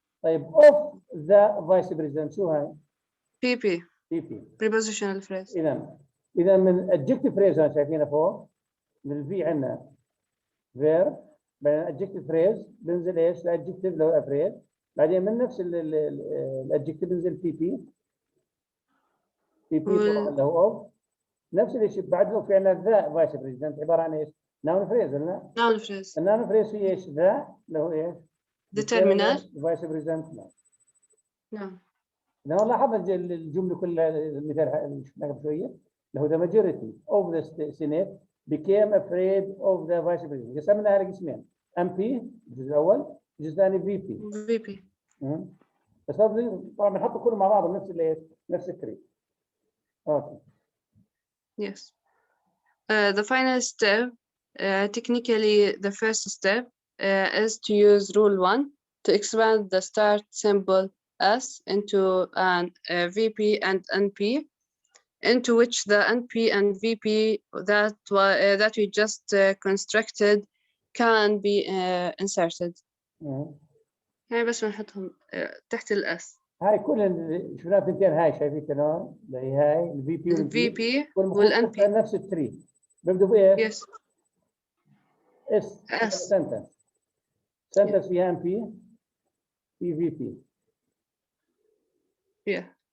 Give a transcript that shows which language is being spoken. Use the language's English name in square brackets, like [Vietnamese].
[English] طيب of the vice president [Arabic] شو هاي؟ [English] PP. PP. prepositional phrase. [Arabic] إذا من adjective phrase هون شايفينها فوق من الفي عندنا verb، بعدين adjective phrase بنزل ايش؟ adjective لو afraid، بعدين من نفس الادجكتيف ننزل بي بي اللي هو اوف. نفس الشيء بعده في عندنا ذا فايس بريزيدنت عباره عن ايش؟ ناون فريز ولا؟ noun phrase. الناون فريز هي ايش؟ ذا اللي هو ايش؟ determiner. فايس بريزيدنت. نعم. لو لاحظ الجمله كلها المثال اللي شفناه قبل شويه اللي هو [English] the majority of the Senate became afraid of the vice president. [Arabic] قسمناها لقسمين MP الجزء الاول الجزء الثاني VP. [English] VP. [Arabic] بس طبعا بنحط كله مع بعض بنفس الايش؟ نفس التري. [English] Okay. Yes. The final step, technically the first step, is to use rule 1 to expand the start symbol S into an VP and NP, into which the NP and VP that we just constructed can be inserted. [Arabic] هاي بس بنحطهم تحت الأس. هاي كل شفناها ثنتين هاي شايفين شلون؟ اللي هي هاي الفي بي والان بي نفس التري بيبدوا بايش؟ [English] yes [Arabic] اس سنتنس فيها ام بي في بي.